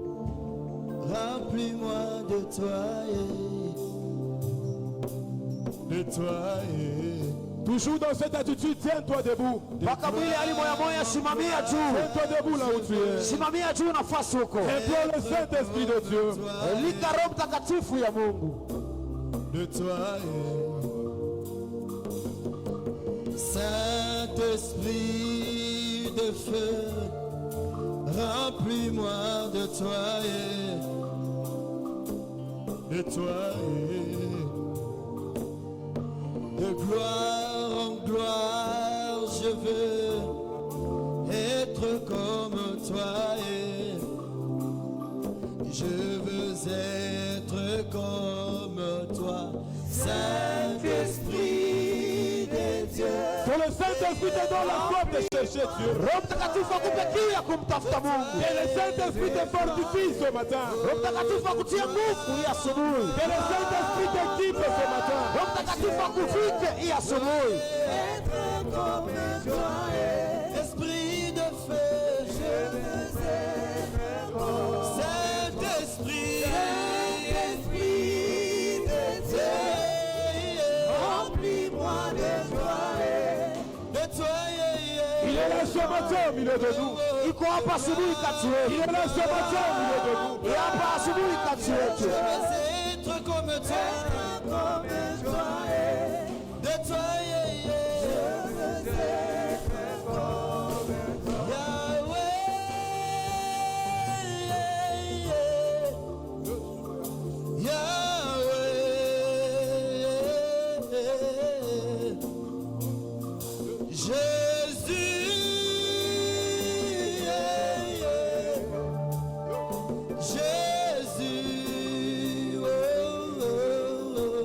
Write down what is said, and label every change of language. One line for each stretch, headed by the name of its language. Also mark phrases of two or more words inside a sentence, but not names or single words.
French: Remplis-moi de toi, nettoyer. Toujours dans cette attitude, tiens-toi debout.
Swahili: Mpaka mwili hali moya moya, simamia juu.
French: Tiens-toi debout là où tu es.
Swahili: Simamia juu nafasi huko.
French: Implore le Saint-Esprit de Dieu.
Swahili: Lika Roho Mtakatifu ya Mungu.
French: Nettoyer. Saint-Esprit de feu, remplis-moi de toi. Nettoyer. De gloire en gloire, je veux être comme toi. Je veux être comme toi, Saint-Esprit de Dieu. Que le Saint-Esprit te donne la foi de chercher Dieu.
Swahili: Roho Mtakatifu akupe kiu ya kumtafuta Mungu.
French: Que le Saint-Esprit te fortifie ce matin.
Swahili: Roho Mtakatifu akutie nguvu hii asubuhi.
French: Que le Saint-Esprit t'équipe ce matin.
Swahili: Roho Mtakatifu akuvike hii asubuhi.
French: Être comme toi, Esprit de feu, je veux être comme Saint-Esprit, Saint-Esprit de Dieu, remplis-moi de toi. Il est là ce matin au milieu de nous.
Swahili: Iko hapa asubuhi kati yetu.
French: Il est là ce matin au milieu de nous.
Swahili: Ni hapa asubuhi kati yetu.
French: Je veux être comme toi, de toi, je veux être comme toi, Yahweh, Yahweh, Jésus, Jésus, oh, oh, oh.